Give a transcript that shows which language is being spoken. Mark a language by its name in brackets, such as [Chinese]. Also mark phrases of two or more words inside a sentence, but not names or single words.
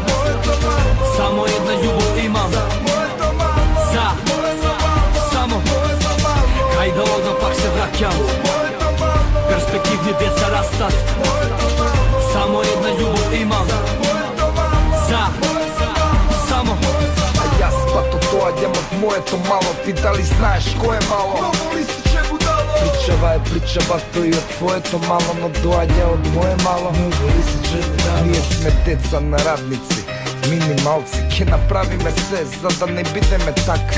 [Macedonian] Samo jedna ljubav imam. Za samo. Hajde odam pak se vrakjam. Perspektivni djeca rastat. Samo jedna ljubav imam. Za твоето мало, ти дали знаеш кое е мало? [Bulgarian] Много ли си че будало? Причава е причава, той от твоето мало, [Macedonian] но доаѓа од мое мало. [Bulgarian] Много ли си че будало? [Macedonian] Ние сме деца на радници, минималци, ке направиме се, за да не бидеме така.